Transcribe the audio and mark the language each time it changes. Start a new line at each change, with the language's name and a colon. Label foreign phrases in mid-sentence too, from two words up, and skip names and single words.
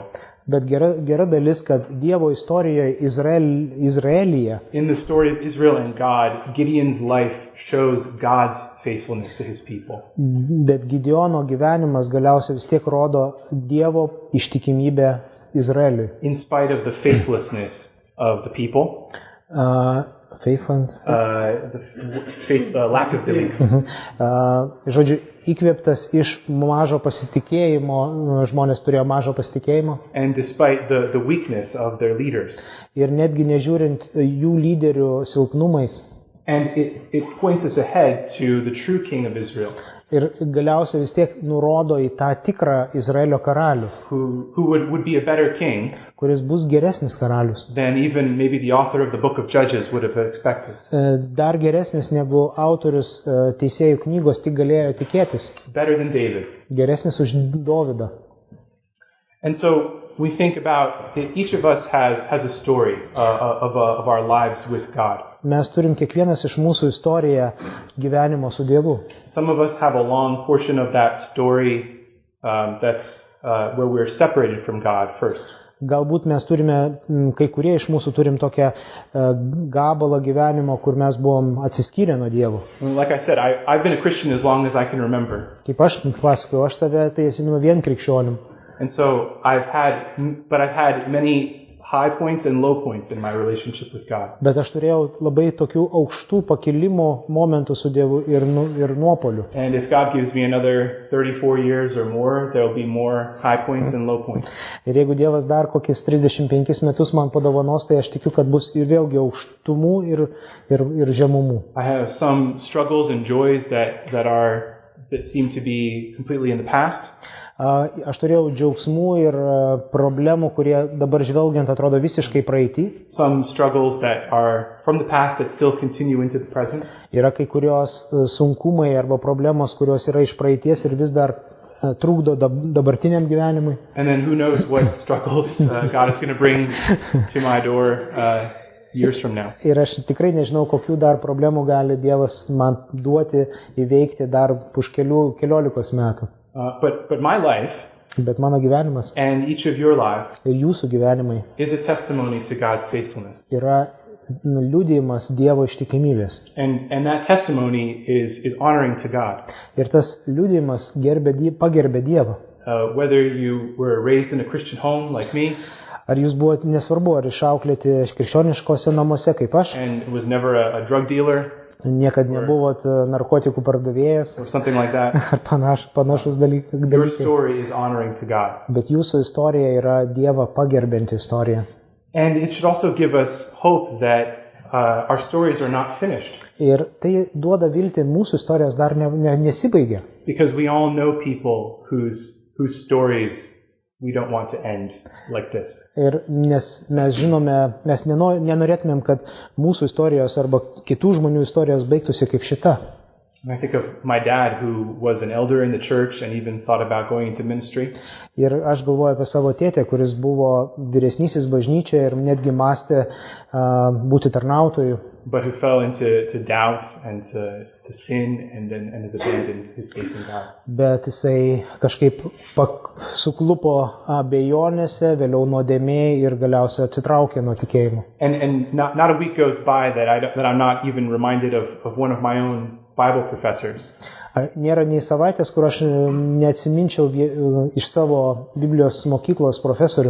Lithuanian: bet gera dalis, kad Dievo istorijoje Izraelyje,
English: in the story of Israel and God, Gideon's life shows God's faithfulness to his people.
Lithuanian: Bet Gideono gyvenimas galiausiai vis tiek rodo Dievo ištikimybę Izraeliui.
English: In spite of the faithlessness of the people. Lack of belief.
Lithuanian: Žodžiu, įkvėptas iš mažo pasitikėjimo, žmonės turėjo mažo pasitikėjimo.
English: And despite the weakness of their leaders.
Lithuanian: Ir netgi nežiūrint jų lyderių silpnumais.
English: And it points us ahead to the true king of Israel.
Lithuanian: Ir galiausiai vis tiek nurodo į tą tikrą Izraelio karalių,
English: who would be a better king,
Lithuanian: kuris bus geresnis karalius,
English: than even maybe the author of the book of Judges would have expected.
Lithuanian: Dar geresnis negu autorius Teisėjų knygos tik galėjo tikėtis.
English: Better than David.
Lithuanian: Geresnis už Dovydą.
English: And so we think about each of us has a story of our lives with God.
Lithuanian: Mes turim kiekvienas iš mūsų istoriją gyvenimo su Dievu.
English: Some of us have a long portion of that story that's where we're separated from God first.
Lithuanian: Galbūt mes turime, kai kurie iš mūsų turim tokią gabalą gyvenimo, kur mes buvom atsiskyrę nuo Dievo.
English: Like I said, I've been a Christian as long as I can remember.
Lithuanian: Kaip aš pasakoju, aš save tai atsimenu vien krikščionim.
English: And so I've had many high points and low points in my relationship with God.
Lithuanian: Bet aš turėjau labai tokių aukštų pakilimo momentų su Dievu ir nuopuolių.
English: And if God gives me another 34 years or more, there'll be more high points and low points.
Lithuanian: Ir jeigu Dievas dar kokius 35 metus man padovanos, tai aš tikiu, kad bus ir vėlgi aukštumų ir žemumų.
English: I have some struggles and joys that seem to be completely in the past.
Lithuanian: Aš turėjau džiaugsmų ir problemų, kurie dabar žvelgiant atrodo visiškai praeitį.
English: Some struggles that are from the past that still continue into the present.
Lithuanian: Yra kai kurios sunkumai arba problemos, kurios yra iš praeities ir vis dar trukdo dabartiniam gyvenimui.
English: And then who knows what struggles God is going to bring to my door years from now.
Lithuanian: Ir aš tikrai nežinau, kokių dar problemų gali Dievas man duoti įveikti dar už keliolikos metų.
English: But my life,
Lithuanian: bet mano gyvenimas,
English: and each of your lives,
Lithuanian: ir jūsų gyvenimai,
English: is a testimony to God's faithfulness.
Lithuanian: Yra liudijimas Dievo ištikimybės.
English: And that testimony is honoring to God.
Lithuanian: Ir tas liudijimas pagerbė Dievą.
English: Whether you were raised in a Christian home like me,
Lithuanian: ar jūs buvote, nesvarbu, ar išauklėti krikščioniškose namuose kaip aš,
English: and was never a drug dealer,
Lithuanian: niekad nebuvot narkotikų pardavėjas,
English: or something like that,
Lithuanian: ar panašus dalykai.
English: Your story is honoring to God.
Lithuanian: Bet jūsų istorija yra Dievą pagerbianti istorija.
English: And it should also give us hope that our stories are not finished.
Lithuanian: Ir tai duoda viltį, mūsų istorijos dar nesibaigia.
English: Because we all know people whose stories we don't want to end like this.
Lithuanian: Ir nes mes žinome, mes nenorėtumėm, kad mūsų istorijos arba kitų žmonių istorijos baigtųsi kaip šita.
English: And I think of my dad, who was an elder in the church and even thought about going into ministry.
Lithuanian: Ir aš galvoju apie savo tėtę, kuris buvo vyresnysis bažnyčioje ir netgi mąstė būti tarnautoju.
English: But who fell into doubt and to sin and has abandoned his faith in God.
Lithuanian: Bet jisai kažkaip suklupo abejonėse, vėliau nuodėmėj ir galiausiai atsitraukė nuo tikėjimo.
English: And not a week goes by that I'm not even reminded of one of my own Bible professors.
Lithuanian: Nėra nei savaitės, kur aš neatsiminčiau iš savo Biblijos mokyklos profesorių,